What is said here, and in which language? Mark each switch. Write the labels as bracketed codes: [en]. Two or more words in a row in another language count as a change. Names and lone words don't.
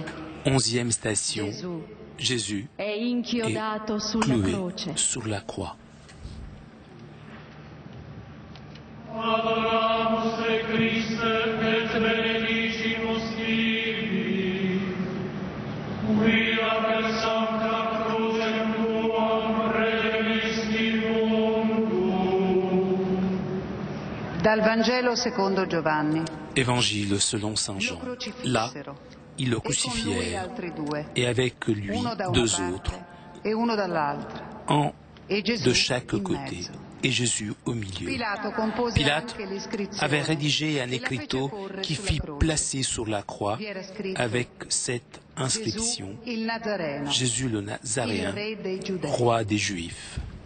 [fr] 11e station. Jésus est cloué sur la croix. [la] Adoramus te Christe et benedicimus Tibi, quia per sancta crucem tuam redemisti mundum. [it] Dal Vangelo secondo Giovanni. [fr] Évangile selon saint Jean. Là, ils le crucifièrent, et avec lui deux autres, un de chaque côté, et Jésus au milieu. Pilate avait rédigé un écriteau qui fit placer sur la croix avec cette inscription: Jésus le Nazaréen, roi des Juifs.